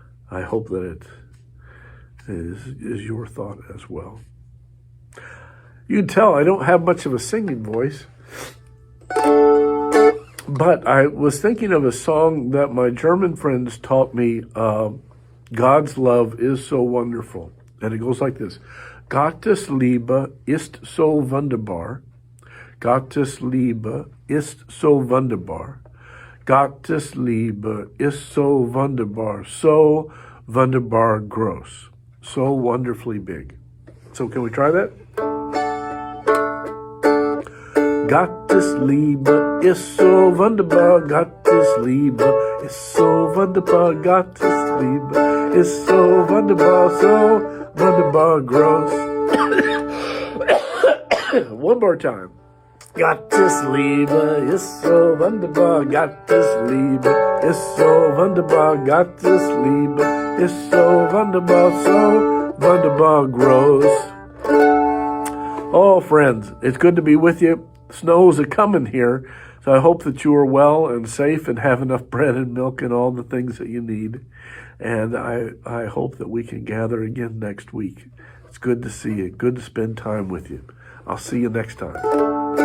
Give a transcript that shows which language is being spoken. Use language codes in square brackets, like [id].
[en] I hope that it is your thought as well. You can tell I don't have much of a singing voice, but I was thinking of a song that my German friends taught me, God's love is so wonderful. And it goes like this. [de] Gottes Liebe ist so wunderbar. Gottes Liebe ist so wunderbar. Gottes Liebe ist so wunderbar. So wunderbar groß. [en] So wonderfully big. So can we try that? [de] Gottes Liebe ist so wunderbar. Gottes Liebe ist so wunderbar. Gottes Liebe ist so wunderbar. So wunderbar groß. [en] One more time. [de] Gottes Liebe ist so wunderbar. Gottes Liebe ist so wunderbar. Gottes Liebe ist so wunderbar. So wunderbar groß. [en] Oh, friends, it's good to be with you. Snows are coming here, so I hope that you are well and safe and have enough bread and milk and all the things that you need. And I hope that we can gather again next week. It's good to see you. Good to spend time with you. I'll see you next time.